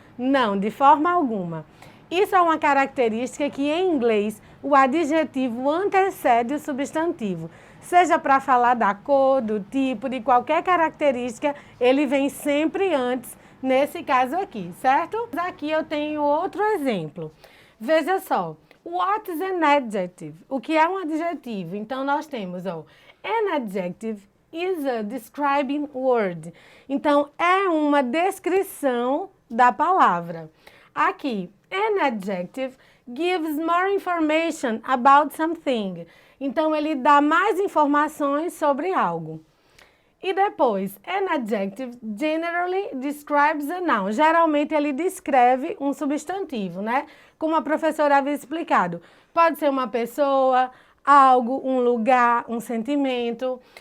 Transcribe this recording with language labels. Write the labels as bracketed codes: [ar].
[pt] Não, de forma alguma. Isso é uma característica que em inglês o adjetivo antecede o substantivo. Seja para falar da cor, do tipo, de qualquer característica, ele vem sempre antes, nesse caso aqui, certo? Aqui eu tenho outro exemplo. Veja só, [en] what is an adjective? [pt] O que é um adjetivo? Então nós temos, ó, [en] an adjective is a describing word. [pt] Então é uma descrição da palavra. Aqui, [en] an adjective gives more information about something. [pt] Então, ele dá mais informações sobre algo. E depois, [en] an adjective generally describes a noun. [pt] Geralmente, ele descreve um substantivo, né? Como a professora havia explicado. Pode ser uma pessoa, algo, um lugar, um sentimento.